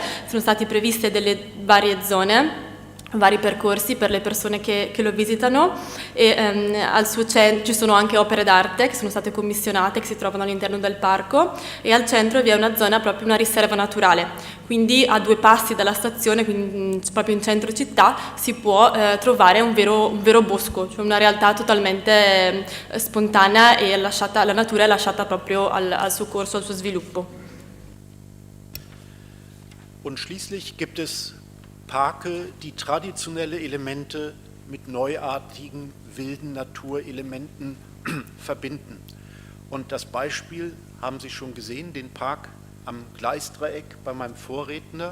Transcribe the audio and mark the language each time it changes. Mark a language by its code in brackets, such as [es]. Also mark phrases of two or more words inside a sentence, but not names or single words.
[it] Sono state previste delle varie zone, vari percorsi per le persone che lo visitano, e al suo centro ci sono anche opere d'arte che sono state commissionate, che si trovano all'interno del parco, e al centro vi è una zona, proprio una riserva naturale, quindi a 2 passi dalla stazione, quindi proprio in centro città, si può trovare un vero bosco, cioè una realtà totalmente spontanea, e la natura è lasciata proprio al suo corso, al suo sviluppo. [de] Und schließlich gibt es Parke, die traditionelle Elemente mit neuartigen, wilden Naturelementen verbinden. Und das Beispiel haben Sie schon gesehen, den Park am Gleisdreieck bei meinem Vorredner.